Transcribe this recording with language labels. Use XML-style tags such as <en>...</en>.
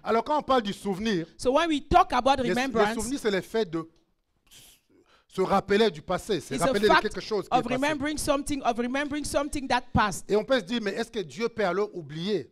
<fr>Alors quand on parle du souvenir,</fr> <en>So when we talk about</en> <fr>le</fr> <en>remembrance,</en> <fr>souvenir c'est le fait de se rappeler du passé, se</fr> <en>it's a</en> <fr>rappeler de</fr> <en>fact</en> <fr>quelque chose qui est</fr> <en>of</en> <fr>passé.</fr> <en>remembering something that passed.</en> <fr>Et on peut se dire, mais est-ce que Dieu peut alors oublier?</fr>